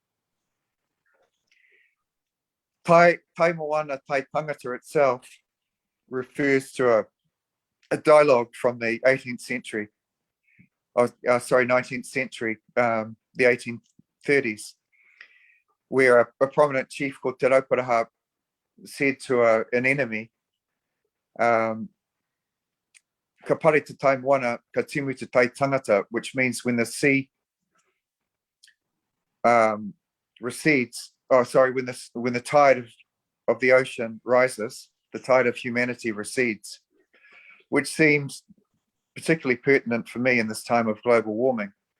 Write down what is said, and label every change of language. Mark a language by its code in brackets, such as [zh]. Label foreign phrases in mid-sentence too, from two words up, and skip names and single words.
[en] Tai Moana Tai Tangata itself refers to a dialogue from the 18th century, 19th century, the 1830s, where a prominent chief called Te Rauparaha said to an enemy, [mi] ka pare te tai moana, ka timu te tai tangata, [en] which means when the sea recedes, when the tide of the ocean rises, the tide of humanity recedes, which seems particularly pertinent for me in this time of global warming.